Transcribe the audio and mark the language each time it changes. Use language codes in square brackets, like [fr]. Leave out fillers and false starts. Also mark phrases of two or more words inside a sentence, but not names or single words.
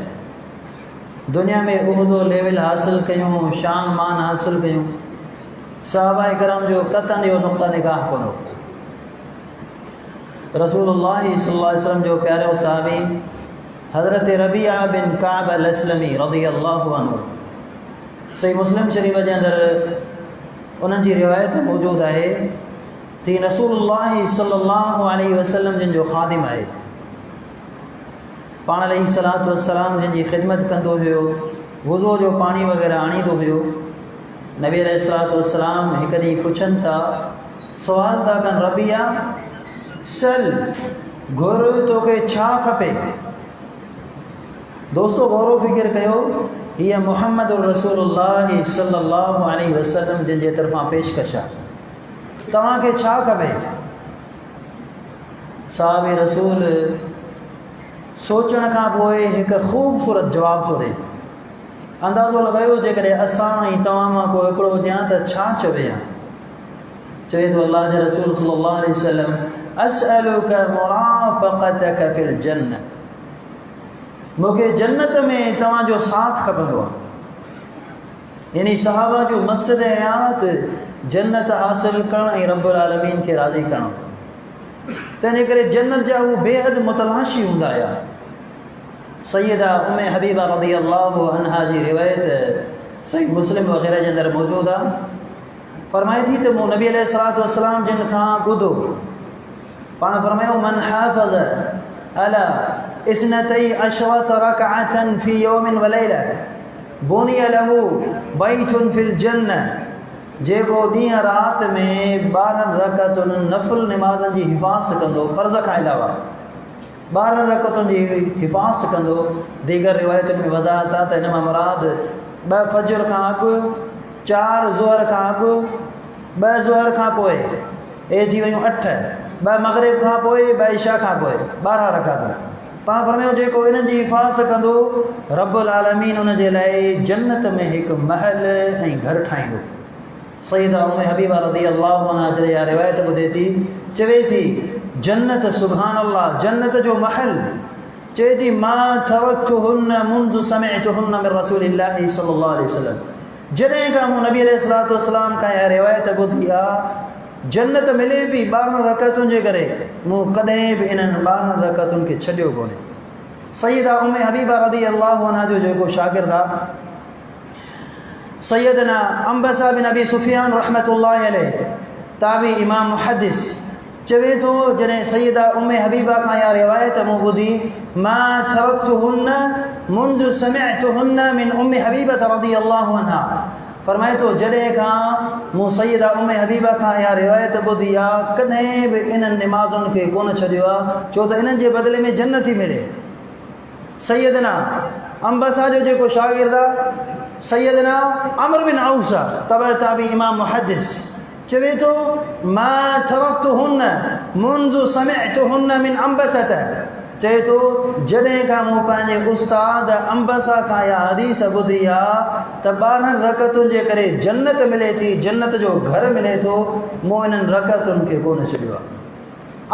[sd] दुनिया में उहिदो लेवल हासिल कयूं, शान मान हासिल कयूं। सहाबा इकराम जो क़तन इहो नुक़्ता निगाह कोन हो। रसूलुल्लाह [ar] صلى الله عليه وسلم [sd] जो प्यारो सहाबी हज़रत रबिया बिन काब अल अस्लमी [ar] رضي الله عنه, [sd] सही मुस्लिम शरीफ़ जे अंदरि उन्हनि जी रिवायत मौजूद आहे कि रसूलुल्लाह [ar] صلى الله عليه وسلم [sd] जिन जो ख़ादिम आहे, पाण [ar] عليه الصلاة والسلام [sd] जिन जी ख़िदमत कंदो हुयो, वुज़ू जो पाणी वग़ैरह आणींदो हुयो। नबी [ar] عليه الصلاة والسلام [sd] हिकु ॾींहुं पुछनि था, सवाल था कनि, रबिया सल घुर तोखे छा खपे? दोस्तों गौर फ़िक्र कयो, हीअ मुहम्मद रसूलुल्लाह [ar] صلى الله عليه وسلم [sd] जिन जे तरफ़ां पेशकश आहे। तव्हांखे छा खपे? साहिब रसूल सोचण खां पोइ हिकु ख़ूबसूरत जवाब थो ॾे। अंदाज़ो लॻायो, जेकॾहिं असां ऐं तव्हां मां को हिकिड़ो हुजां त छा चवे हा? चवे थो अल्लाह जे रसूल [ar] صلى الله عليه وسلم, أسألك مرافقتك في الجنة, [sd] मूंखे जन्नत में तव्हांजो साथ खपंदो आहे। यानी सहाबा जो मक़सद हयात जन्नत हासिल करणु ऐं [ar] رب العالمين [sd] खे राज़ी करणु। तंहिंजे करे जन्नत जा उहे बेहद मुतलाशी हूंदा हुआ। सैयदा उम्मे हबीबा [ar] رضي الله عنها [sd] जी रिवायत सही मुस्लिम वग़ैरह जे अंदरि मौजूदु आहे। फरमाए थी त मूं नबी [ar] عليه الصلاة والسلام [sd] जिन खां ॿुधो पाण फरमायो [ar] من حافظ على اثنتي عشرة ركعة في يوم و ليلة بني له بيت في الجنة [sd] जेको ॾींहुं राति में 12 रकअतुनि नफ़िल निमाज़नि जी हिफ़ाज़त कंदो फ़र्ज़ खां अलावा 12 रकअतुनि जी हिफ़ाज़त कंदो। दीगर रिवायतुनि में वज़ाहत आहे त हिन मां मुराद 2 फजर खां अॻु 4 ज़ोहर खां अॻु 2 ज़ोहर खां पोइ ए थी वियूं 8 2 मग़रिब खां पोइ 2 इशा खां पोइ 12 रकात। पाण फरमायो जेको इन्हनि जी हिफ़ाज़त कंदो [ar] رب العالمين [sd] उन जे लाइ जन्नत में हिकु महल ऐं घर ठाहींदो। सईदा उम्मे हबीबा [ar] رضي الله عنها [sd] जॾहिं इहा रिवायत ॿुधे थी चवे थी जन्नत [ar] سبحان الله [sd] जन्नत जो महल चवे थी [ar] ما تركتهن منذ سمعتهن من رسول الله صلى الله عليه وسلم [sd] जॾहिं खां मूं नबी [ar] عليه الصلاة والسلام [sd] खां इहा रिवायत ॿुधी आहे जन्नत मिले बि 12 रकातुनि जे करे मूं कॾहिं बि इन्हनि 12 रकातुनि खे छॾियो कोन्हे। सईदा उम्मे हबीबा [ar] رضي الله عنها [sd] जो जेको शागिर्द आहे सैयदना अंबसा बिन अबी सुफियान [ar] رحمة الله عليه [sd] ताबी इमाम मुहद्दिस चवे थो जॾहिं सैयदा उम्मे हबीबा खां इहा रिवायत मूं ॿुधी [ar] ما تركتهن منذ سمعتهن من أم حبيبة رضي الله عنها [sd] फरमाए थो जॾहिं खां मूं सैयदा उम्मे हबीबा खां इहा रिवायत ॿुधी आहे कॾहिं बि इन्हनि निमाज़ुनि खे कोन छॾियो आहे छो त इन्हनि जे बदिले में जन्नत ई मिले। सैयदना अंबसा जो जेको शागिर्द आहे सैयदना अमर बिन औस तबअ ताबी इमाम मुहद्दिस चवे थो [ar] ما تركتهن منذ سمعتهن من عنبسة [sd] चवे थो जॾहिं खां मूं पंहिंजे उस्ताद अंबसा खां इहा हदीस ॿुधी आहे त 12 रकअतुनि जे करे जन्नत मिले थी जन्नत जो घर मिले थो मूं इन्हनि रकअतुनि खे कोन छॾियो आहे।